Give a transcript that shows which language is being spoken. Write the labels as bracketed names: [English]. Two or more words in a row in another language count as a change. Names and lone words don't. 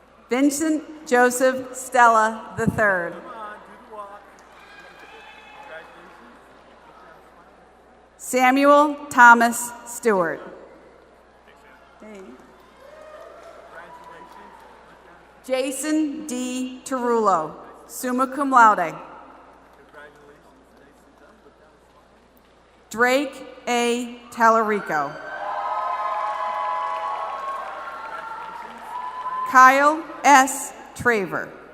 [English] Vincent Joseph Stella III. Samuel Thomas Stewart. Jason D. Tarullo, [Latin] summa cum laude. [English] Drake A. Tallarico. Kyle S. Traver.